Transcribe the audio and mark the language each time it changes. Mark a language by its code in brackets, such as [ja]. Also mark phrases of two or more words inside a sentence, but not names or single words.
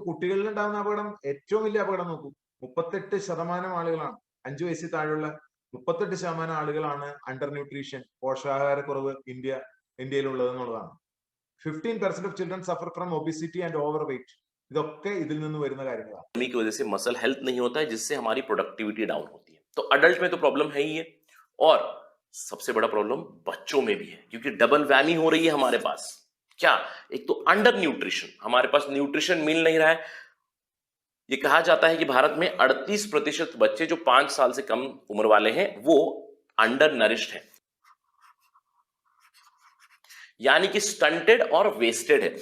[ml] കുട്ടികളിൽ ഉണ്ടാകുന്ന അപകടം, ഏറ്റവും വലിയ അപകടം നോക്കൂ. 38% ആളുകളാണ്, 5 വയസ്സിൽ താഴെയുള്ള 38% ആളുകളാണ് [en] under nutrition, [ml] പോഷകാഹാരക്കുറവ് ഇന്ത്യയിലുള്ളത് എന്നുള്ളതാണ്. [en] 15% of children suffer from obesity and over weight. [ml] ഇതൊക്കെ ഇതിൽ നിന്ന് വരുന്ന കാര്യങ്ങളാണ്. [hi] की वजह से [en] muscle health [hi] नहीं होता है, जिससे हमारी प्रोडक्टिविटी डाउन होती है। तो अडल्ट में तो प्रॉब्लम है ही है, और सबसे बड़ा प्रॉब्लम बच्चों में भी है, क्योंकि [en] double whammy [hi] हो रही है हमारे पास। क्या? एक तो [en] under nutrition, [hi] हमारे पास न्यूट्रिशन मिल नहीं रहा है। ये कहा जाता है कि भारत में 38% बच्चे जो 5 साल से कम उम्र वाले हैं, वो [en] under nourished [hi] है, यानी कि स्टंटेड और वेस्टेड है।